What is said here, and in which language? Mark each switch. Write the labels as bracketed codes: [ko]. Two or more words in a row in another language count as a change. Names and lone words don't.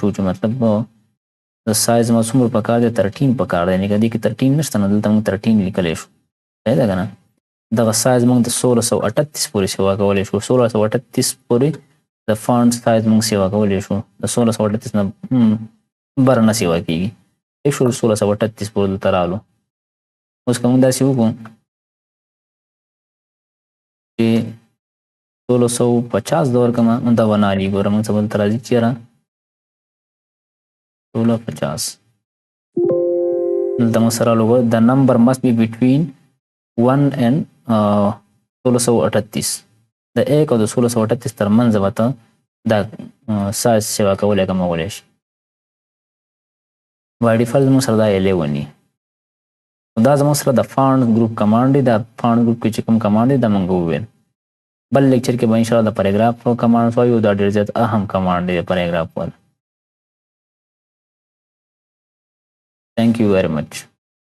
[ps] شو چې مطلب د سایز ما څومره پکار دی 13 پکار دی یعنې که دې کې 13 نشته نو دلته موږ 13 لیکلی شو صحیح ده که نه دغه سایز موږ د 1638 پورې سیوا کولی شو 1638 پورې د [en] font size [ps] موږ سیوا کولی شو د 1638 نه بره نه سیوا کېږي ٹھیک شو 1638 پورې دلته رالو اوس که موږ داسې وکړو چې 1650 د ورکړمه نو دا به نه حالي ګوره موږ څه به دلته راځي چې یاره 1650 دلته موږ سره راغلو د نمبر [en] must be between 1 and 1638 [ps] د 1 او د 1638 ترمنځ به ته دا سایز سیوا کولی کمولی شي [en] by default [ps] زموږ سره دا 11 دا زموږ سره د [en] font group command [ps] دی دا [en] font group [ps] کې چې کوم کمانډ دی دا موږ وویل بل لیکچر کې به انشاءالله د [en] paragraph command [ps] وایو دا ډېر زیات اهم کمانډ دی د پیراګراف والا [en] Thank you very much.